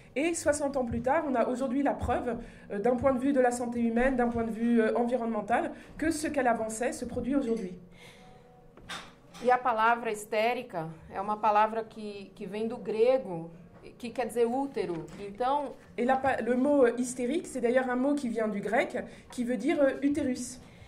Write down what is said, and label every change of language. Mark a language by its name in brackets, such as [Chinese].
[French] Et 60 ans plus tard, on a aujourd'hui la preuve, d'un point de vue de la santé humaine, d'un point de vue environnemental, que ce qu'elle avançait se produit aujourd'hui. [Portuguese] E a palavra histérica é uma palavra que vem do grego, que quer dizer útero. Então, [French] et le mot hystérique, c'est d'ailleurs un mot qui vient du grec, qui veut dire utérus.